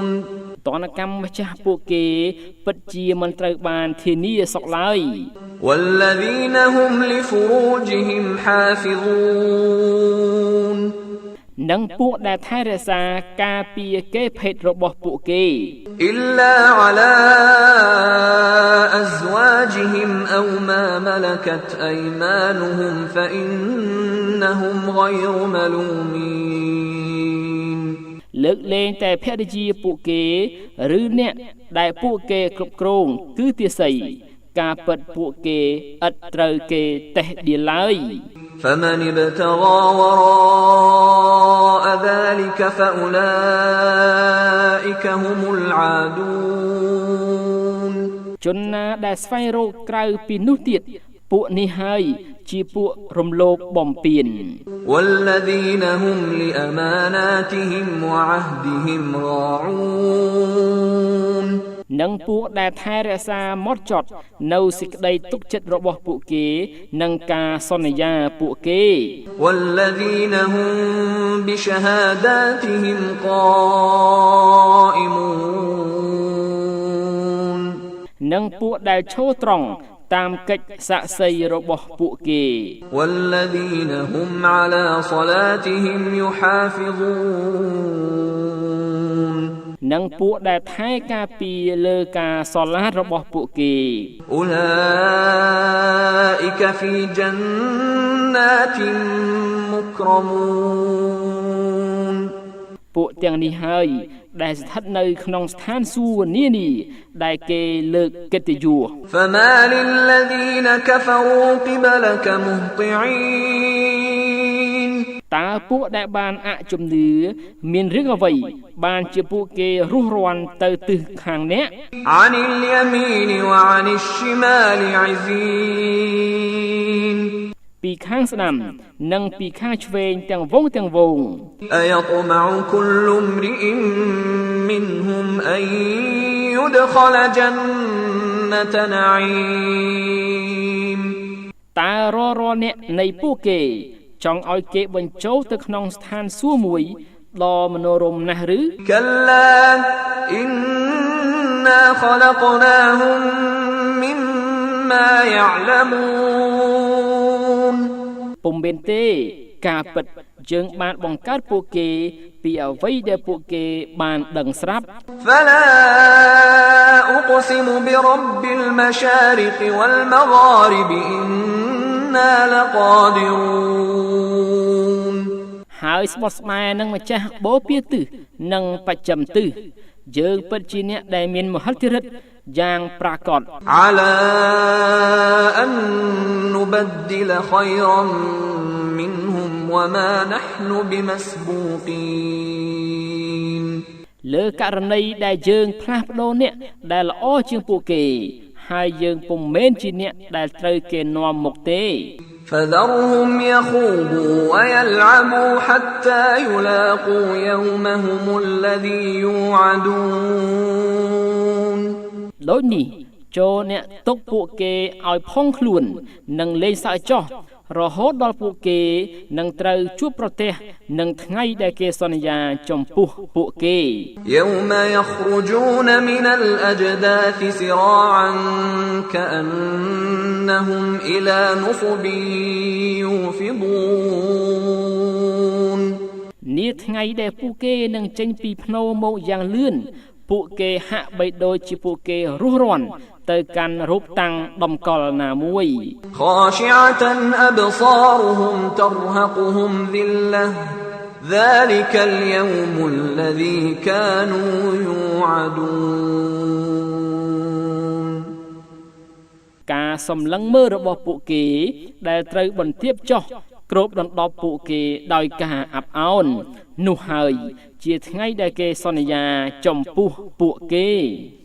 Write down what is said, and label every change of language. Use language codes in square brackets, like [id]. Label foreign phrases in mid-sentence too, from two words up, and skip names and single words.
[km] ទណ្ឌកម្មម្ចាស់ពួកគេពិតជាមិនត្រូវបានធានាសុខឡើយ [ar] والذين هم لفروجهم حافظون [km] និងពួកដែលថែរក្សាការពារគេភេទរបស់ពួកគេ [ar] إلا على أزواجهم أو ما ملكت أيمانهم فإنهم غير ملومين [km] លើកលែងតែភរិយាពួកគេឬអ្នកដែលពួកគេគ្រប់គ្រងគឺទាស័យការពិតពួកគេឥតត្រូវគេតេះដៀលឡើយ [ar] فمن ابتغى وراء ذلك فأولئك هم العادون [km] ជនណាដែលស្វែងរកក្រៅពីនោះទៀតពួកនេះហើយជាពួករំលោភបំពាន [ar] والذين هم لأماناتهم وعهدهم راعون [km] និងពួកដែលថែរក្សាម៉ត់ចត់នៅសេចក្តីទុកចិត្តរបស់ពួកគេនិងការសន្យាពួកគេ [ar] والذين هم بشهاداتهم قائمون [km] និងពួកដែលឈរត្រង់តាមកិច្ចសាក្សីរបស់ពួកគេ [ar] والذين هم على صلاتهم يحافظون [km] និងពួកដែលថែការពារលើការសូឡាតរបស់ពួកគេ [ar] أولئك في جنات مكرمون [km] ពួកទាំងនេះហើយដែលស្ថិតនៅក្នុងស្ថានសួគ៌នានាដែលគេលើកកិត្តិយស [ar] فما للذين كفروا قبلك مهطعين [km] តើពួកដែលបានអជំនឿមានរឿងអ្វីបានជាពួកគេរុះរាន់ទៅទិសខាងអ្នក [ar] عن اليمين وعن الشمال عزين [km] ពីខាងស្ដាំនិងពីខាងឆ្វេងទាំងវងទាំងវង [ar] أيطمع كل امرئ منهم أن يدخل جنة نعيم [km] តើរាល់អ្នកនៃពួកគេចង់ឲ្យគេបញ្ចូលទៅក្នុងស្ថានសួគ៌មួយដ៏មនោរម្យណាស់ឬ [ar] كلا إنا خلقناهم مما يعلمون [km] ពុំមែនទេការពិតយើងបានបង្កើតពួកគេពីអ្វីដែលពួកគេបានដឹងស្រាប់ [ar] فلا أقسم برب المشارق والمغارب إنا لقادرون [km] ហើយស្បត់ស្បែនឹងម្ចាស់បូព៌ាទិសនិងបច្ចឹមទិសយើងពិតជាអ្នកដែលមានមហិទ្ធិឫទ្ធិយ៉ាងប្រាកដ [ar] على أن نبدل خيرا منهم وما نحن بمسبوقين [km] លើករណីដែលយើងផ្លាស់ប្ដូរអ្នកដែលល្អជាងពួកគេហើយយើងពុំមែនជាអ្នកដែលត្រូវគេនាំមុខទេ [ar] فذرهم يخوضوا ويلعبوا حتى يلاقوا يومهم الذي يوعدون [km] ដូចនេះចូលអ្នកទុកពួកគេឲ្យផុងខ្លួននិងលេងសើចចោះរហូតដល់ពួកគេនឹងត្រូវជួបប្រទះនឹងថ្ងៃដែលគេសន្យាចំពោះពួកគេ [ar] يوم يخرجون من الأجداث سراعا كأنهم إلى نصب يوفضون [km] នាថ្ងៃដែលពួកគេនឹងចេញពីភ្នូរមកយ៉ាងលឿនពួកគេហាក់បីដូចជាពួកគេរុះរាន់ទៅកាន់រូបតាំងតម្កល់ណាមួយ [ar] خاشعة أبصارهم ترهقهم ذلة ذلك اليوم الذي كانوا يوعدون [km] ការសម្លឹងមើលរបស់ពួកគេដែលត្រូវបន្ទាបចុះគ្របដណ្ដប់ពួកគេដោយការអាប់អោននោះហើយជាថ្ងៃដែលគេសន្យាចំពោះពួកគេ